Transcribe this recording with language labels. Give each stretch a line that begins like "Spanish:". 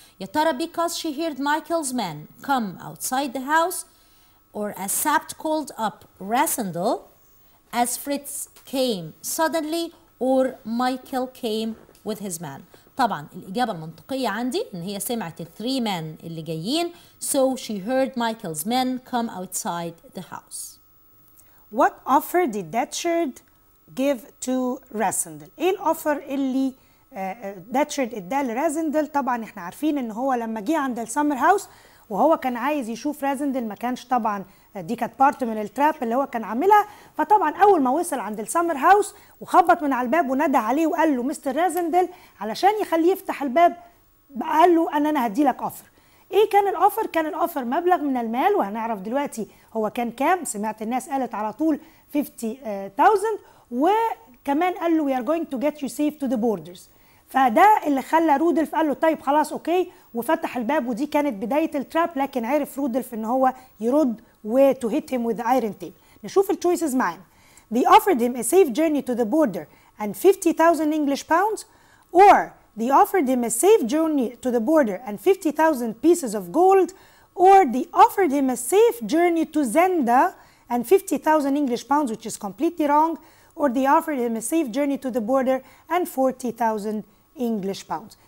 Arabic: يا ترى
English: because she heard Michael's men come outside the house, or as Sapt called up Rassendyll, as Fritz came suddenly, or Michael came with his man.
Arabic: طبعا الإجابة المنطقية عندي إن هي سمعت الثري men اللي جايين,
English: so she heard Michael's men come outside the house. What offer did Datcherd give to Rassendyll؟
Arabic: ايه الاوفر اللي داتشرد اداه لرازندل؟ طبعا احنا عارفين ان هو لما جه عند السمر هاوس وهو كان عايز يشوف رازندل، ما كانش طبعا دي كانت بارت من التراب اللي هو كان عاملها. فطبعا اول ما وصل عند السمر هاوس وخبط من على الباب ونادى عليه وقال له مستر رازندل، علشان يخليه يفتح الباب قال له انا هدي لك اوفر. ايه كان الاوفر؟ كان الاوفر مبلغ من المال، وهنعرف دلوقتي هو كان كام. سمعت الناس قالت على طول 50,000، وكمان قال له
English: we are going to get you safe to the borders.
Arabic: فده اللي خلى رودولف قال له طيب خلاص اوكي، وفتح الباب، ودي كانت بدايه التراب. لكن عرف رودولف ان هو يرد و
English: to hit him with the iron tape.
Arabic: نشوف التشويسز معانا.
English: They offered him a safe journey to the border and 50,000 English pounds, or they offered him a safe journey to the border and 50,000 pieces of gold, or they offered him a safe journey to Zenda and 50,000 English pounds, which is completely wrong, or they offered him a safe journey to the border and 40,000 English pounds.